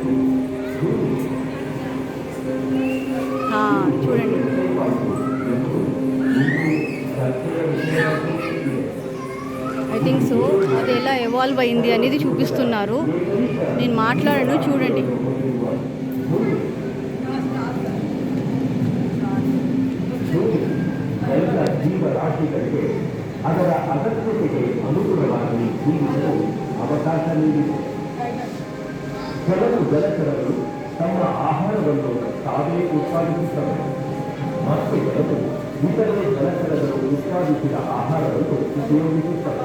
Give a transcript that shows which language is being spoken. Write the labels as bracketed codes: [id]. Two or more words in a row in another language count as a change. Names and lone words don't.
[te] చూడండి, [en] I think so [te] అది ఎలా ఎవాల్వ్ అయింది అనేది చూపిస్తున్నారు. నేను మాట్లాడను, చూడండి. [kn] ಜೀವರಾಶಿಗಳಿಗೆ ಅದರ ಅಗತ್ಯತೆಗೆ ಅನುಗುಣವಾಗಿ ಜೀವಿಸಲು ಅವಕಾಶ ನೀಡಿದೆ. ಕೆಲವು ಜಲಚರಗಳು ತಮ್ಮ ಆಹಾರವನ್ನು ತಾವೇ ಉತ್ಪಾದಿಸುತ್ತವೆ ಮತ್ತು ಕೆಲವು ಇತರೆ ಜಲಚರಗಳು ಉತ್ಪಾದಿಸಿದ ಆಹಾರವನ್ನು ಉಪಯೋಗಿಸುತ್ತವೆ.